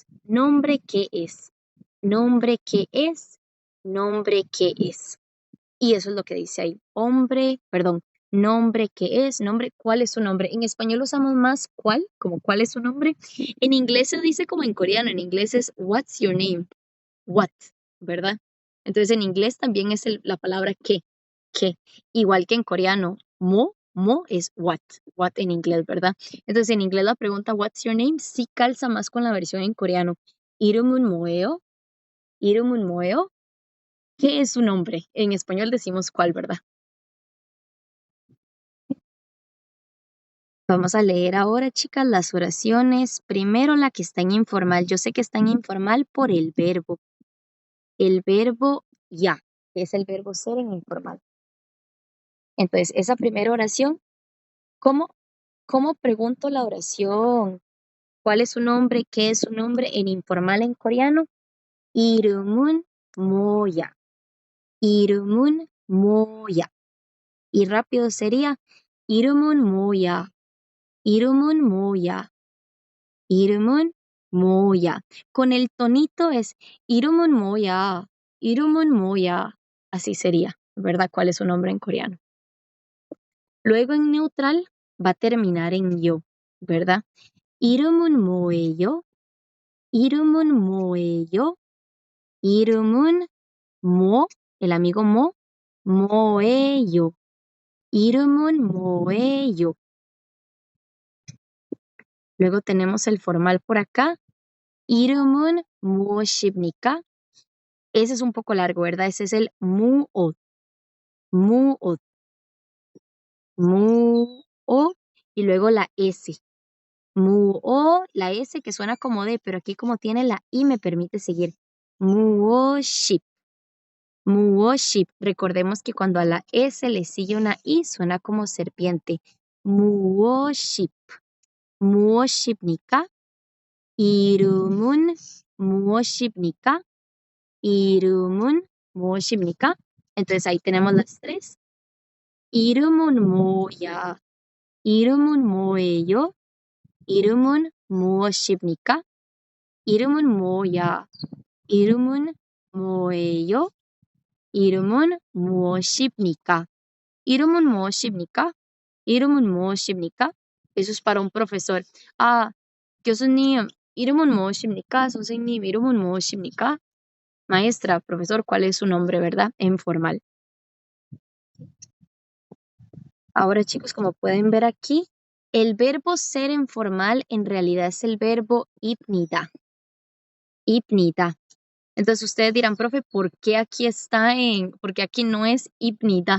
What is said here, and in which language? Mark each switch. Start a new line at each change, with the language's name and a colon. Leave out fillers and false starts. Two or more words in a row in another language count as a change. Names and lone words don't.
Spanish: Nombre, ¿qué es? Nombre, ¿qué es? Nombre, ¿qué es? Y eso es lo que dice ahí. Nombre, ¿qué es? Nombre, ¿cuál es su nombre? En español usamos más cuál, como cuál es su nombre. En inglés se dice como en coreano, en inglés es
English: what's your name,
Spanish: what, ¿verdad? Entonces en inglés también es la palabra que, igual que en coreano, mo es what en inglés, ¿verdad? Entonces en inglés la pregunta
English: what's your name
Spanish: sí calza más con la versión en coreano.
Korean: 이름은 뭐예요? 이름은 뭐예요?
Spanish: ¿Qué es su nombre? En español decimos cuál, ¿verdad? Vamos a leer ahora, chicas, las oraciones. Primero la que está en informal. Yo sé que está en informal por el verbo. El verbo ya, que es el verbo ser en informal. Entonces, esa primera oración, ¿cómo, cómo pregunto la oración? ¿Cuál es su nombre? ¿Qué es su nombre? En informal en coreano,
Korean: 이름은 뭐야? 이름은 뭐야?
Spanish: Y rápido sería,
Korean: 이름은 뭐야? 이름은 뭐야? 이름은 뭐야?
Spanish: Con el tonito es
Korean: 이름은 뭐야? 이름은 뭐야?
Spanish: Así sería, ¿verdad? ¿Cuál es su nombre en coreano? Luego en neutral va a terminar en yo, ¿verdad?
Korean: 이름은 뭐예요? 이름은 뭐예요? 이름은
Spanish: el amigo
Korean: 뭐예요? 이름은 뭐예요?
Spanish: Luego tenemos el formal por acá.
Korean: 이름은 무엇입니까?
Spanish: Ese es un poco largo, ¿verdad? Ese es el
Korean: 무엇, 무엇, 무엇,
Spanish: y luego la S. Muo, la S que suena como D, pero aquí como tiene la I me permite seguir.
Korean: 무엇입, 무엇입.
Spanish: Recordemos que cuando a la S le sigue una I suena como serpiente.
Korean: 무엇입, 무엇입니까? 이름은 무엇입니까? 이름은 무엇입니까?
Spanish: Entonces ahí tenemos las tres.
Korean: 이름은 뭐야? 이름은 뭐예요? 이름은 무엇입니까? 이름은 뭐야? 이름은 뭐예요? 이름은 무엇입니까? 이름은 무엇입니까? 이름은 무엇입니까?
Spanish: Eso es para un profesor.
Korean: Ah, 교수님, 이름은 무엇입니까? 선생님, 이름은 무엇입니까?
Spanish: Maestra, profesor, ¿cuál es su nombre, verdad? En formal. Ahora, chicos, como pueden ver aquí, el verbo ser en formal en realidad es el verbo 입니다.
Korean: 입니다.
Spanish: Entonces ustedes dirán, profe, ¿por qué aquí no es 입니다?